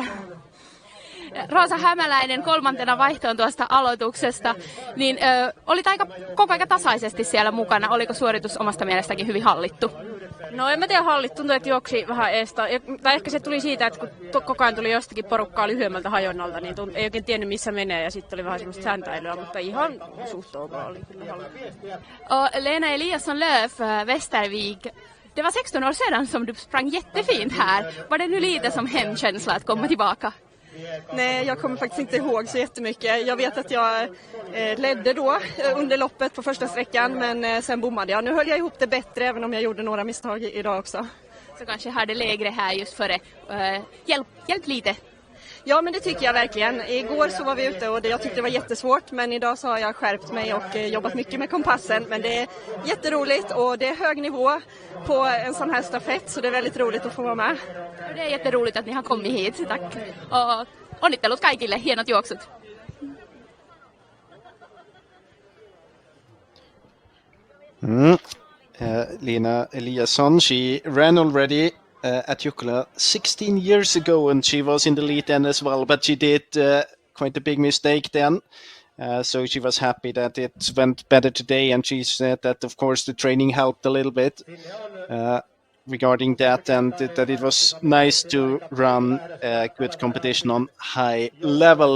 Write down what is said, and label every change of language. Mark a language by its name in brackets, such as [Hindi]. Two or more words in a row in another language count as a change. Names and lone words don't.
[Finnish] Roosa Hämäläinen kolmantena vaihtoon tuosta aloituksesta, niin olit aika koko ajan tasaisesti siellä mukana. Oliko suoritus omasta mielestäkin hyvin hallittu? No en mä tiedä hallittu, tuntui, että juoksi vähän eestä. Tai ehkä se tuli siitä, että kun koko ajan tuli jostakin porukkaa lyhyemmältä hajonnalta, niin ei oikein tiennyt missä menee ja sitten oli vähän semmoista säntäilyä, mutta ihan suht ok oli kyllä hallittu. [Swedish] Lena Eliasson-Löf, Västervik. Det var 16 år sedan som du sprang jättefint här. Var det nu lite som hemkänsla att komma tillbaka? Nej, jag kommer faktiskt inte ihåg så jättemycket. Jag vet att jag ledde då under loppet på första sträckan, men sen bommade jag. Nu höll jag ihop det bättre, även om jag gjorde några misstag idag också. Så kanske hade lägre här just före. Hjälp lite. Ja, men det tycker jag verkligen. Igår så var vi ute och jag tyckte det var jättesvårt, men idag så har jag skärpt mig och jobbat mycket med kompassen. Men det är jätteroligt och det är hög nivå på en sån här stafett, så det är väldigt roligt att få vara med. Det är jätteroligt att ni har kommit hit, tack. [Finnish] Och onnittelut kaikille, hienot juoksut. [English] Lena Eliasson, she ran already at Jukola 16 years ago, and she was in the lead then as well, but she did quite a big mistake then. So she was happy that it went better today, and she said that of course the training helped a little bit regarding that, and that it was nice to run good competition on high level.